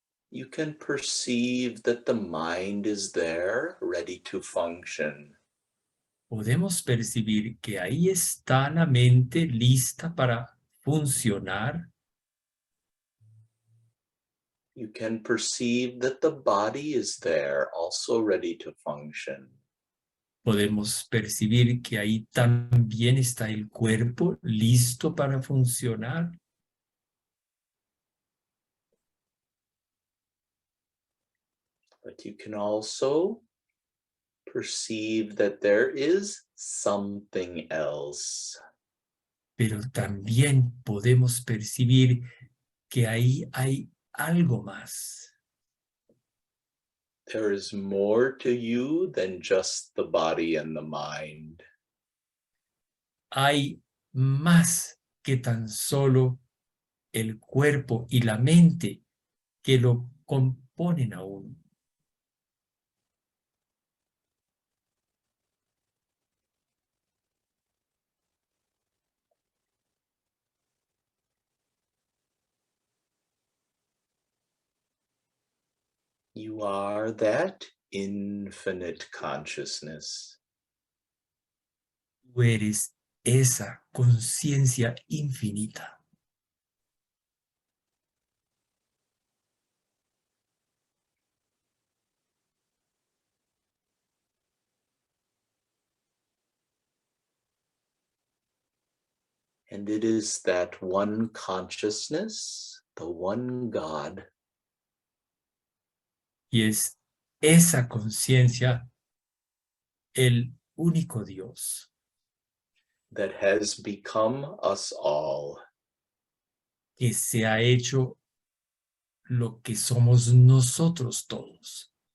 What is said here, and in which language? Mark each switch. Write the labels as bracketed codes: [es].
[en] you can perceive that the mind is there, ready to function. [es] podemos percibir que ahí está la mente lista para funcionar. [en] You can perceive that the body is there, also ready to function. [es] Podemos percibir que ahí también está el cuerpo listo para funcionar. [en] But you can also perceive that there is something else. [es] Pero también podemos percibir que ahí hay algo más. [en] There is more to you than just the body and the mind. [es] Hay más que tan solo el cuerpo y la mente que lo componen a uno. [en] You are that infinite consciousness. [es] Tú eres esa conciencia infinita. [en] And it is that one consciousness, the one God, [es] Y es esa conciencia el único Dios [en] that has become us all. [es] que se ha hecho lo que somos nosotros todos.